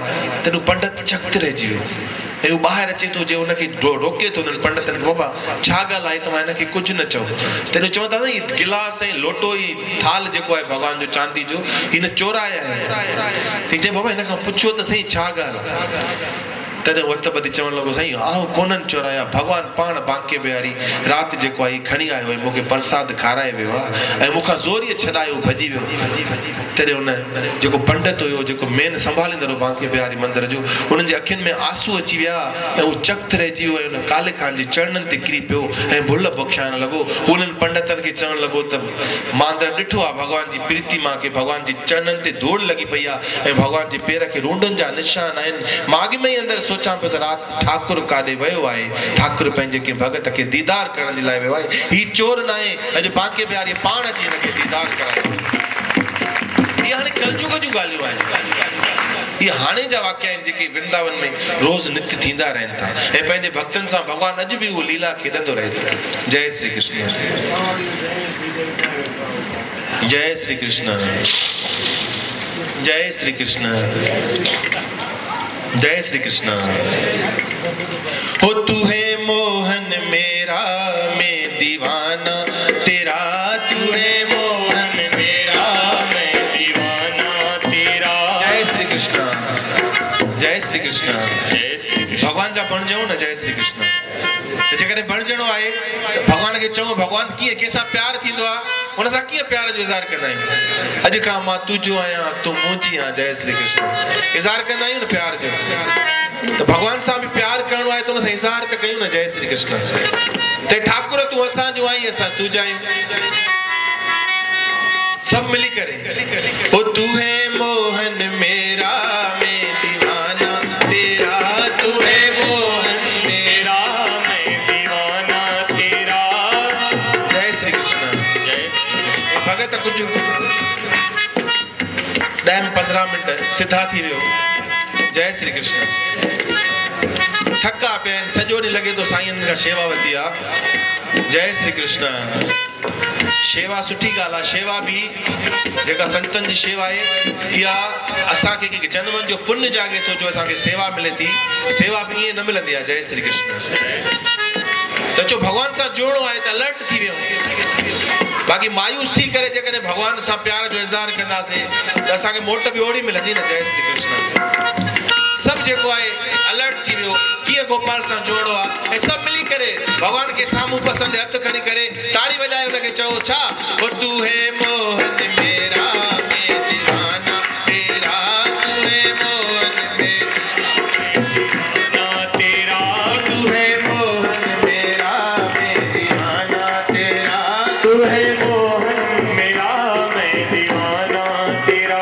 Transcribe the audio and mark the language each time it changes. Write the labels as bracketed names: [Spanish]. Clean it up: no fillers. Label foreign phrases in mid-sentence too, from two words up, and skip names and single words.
[Sindhi] तॾहिं पंडित चक रहिजी वियो ऐं उहो ॿाहिरि अचे थो, जे हुनखे रोके थो उन्हनि पंडितनि खे, बाबा छा ॻाल्हि आहे, तव्हां हिनखे कुझु न चओ। तॾहिं चवंदा न हीउ गिलास ऐं लोटो ई थाल जेको आहे भॻवान जो चांदी जो हिन चोराया आहिनि। चई बाबा हिन खां पुछो त सही छा ॻाल्हि। तॾहिं वत ॿधी चवणु लॻो, साईं आऊं कोन्हनि चोराया, भॻवान पाण बांके बिहारी राति जेको आहे खणी आयो ऐं मूंखे प्रसाद खाराए वियो आहे ऐं मूंखां ज़ोरीअ छॾायो भॼी वियो। तॾहिं हुन जेको पंडित हुयो जेको मेन संभालींदड़ बांके बिहारी मंदर जो, उन्हनि जे अखियुनि में आंसू अची विया ऐं उहो चक रहिजी वियो ऐं हुन काले खान जे चरणनि ते किरी पियो ऐं भुल बख्शाइण लॻो। उन्हनि पंडितनि खे चवणु लॻो त मां अंदरि ॾिठो आहे भॻवान जी प्रीतिमा खे भॻवान जे चरणनि ते धूड़ लॻी पई आहे ऐं भॻवान जे पेर खे रूंडनि जा निशान आहिनि। मां अॻु में ई अंदरि सोचां पियो त राति ठाकुर काॾे वियो आहे, ठाकुर पंहिंजे कंहिं भॻत खे दीदार करण जे लाइ वियो आहे। हीउ चोर न आहे, अॼु बांके बिहारी पाण अची हिनखे दीदार करायो। इहे हाणे कलयुग जूं ॻाल्हियूं आहिनि, इहे हाणे जा वाक़िया आहिनि जेके वृंदावन में रोज़ नित्य थींदा रहनि था ऐं पंहिंजे भक्तनि सां भॻवानु अॼु बि उहो लीला खेॾंदो रहे थो। जय श्री कृष्ण, जय श्री कृष्ण, जय श्री कृष्ण, जय श्री कृष्ण। [Hindi] हो तू है मोहन मेरा मैं दीवाना तेरा, तू है मोहन मेरा मैं दीवाना तेरा। [Sindhi] जय श्री कृष्ण, जय श्री कृष्ण, जय श्री कृष्ण। भगवान जा बणजो न, जय श्री कृष्ण। जेकॾहिं बणजणो आहे भगवान खे चऊं भगवान कीअं कंहिंसां प्यारु थींदो आहे, हुन सां कीअं प्यार जो इज़हार कंदा आहियूं। अॼु खां मां तुंहिंजो आहियां, तूं मुंहिंजी आहियां, जय श्री कृष्ण इज़हार कंदा आहियूं न प्यार जो। त भगवान सां बि प्यार करणो आहे त हुन सां इज़हार त कयूं न, जय श्री कृष्ण। त ठाकुर तूं असांजो आहीं, असां तुंहिंजा आहियूं, सभु मिली करे। [Hindi] ओ तू है मोहन मेरा मैं दीवाना तेरा, तू है मोहन मेरा मैं दीवाना तेरा। [Sindhi] जय श्री कृष्ण, जय श्री कृष्ण। भगत कुझु 10-15 मिंट सिधा थी वियो, जय श्री कृष्ण। थका पिया आहिनि, सॼो ॾींहुं लॻे थो साईं खां शेवा वरिती आहे, जय श्री कृष्ण। शेवा सुठी ॻाल्हि आहे, शेवा बि जेका संतनि जी शेवा आहे इहा असांखे कंहिं जन्मनि जो पुण्य जागे थो जो असांखे सेवा मिले थी। सेवा बि ईअं न मिलंदी आहे, जय श्री कृष्ण। त चओ भॻवान सां जुड़णो आहे त अलर्ट थी वियो। बाक़ी मायूस थी करे जेकॾहिं भॻवान सां प्यार जो इज़हार कंदासीं त असांखे मोट बि ओड़ी मिलंदी न, जय श्री कृष्ण। सभु जेको आहे अलर्ट थी वियो कीअं गोपाल सां जोड़ो आहे ऐं सभु मिली करे भॻवान खे साम्हूं पसंदि हथ खणी करे ताड़ी वॼाए हुनखे चओ छा, [Hindi] ओ तू है मोहन मेरा मैं दीवाना तेरा, तू है मोहन मेरा तेरा, तू है मोहन मेरा मैं दीवाना तेरा, तू है मोहन मेरा मैं दीवाना तेरा।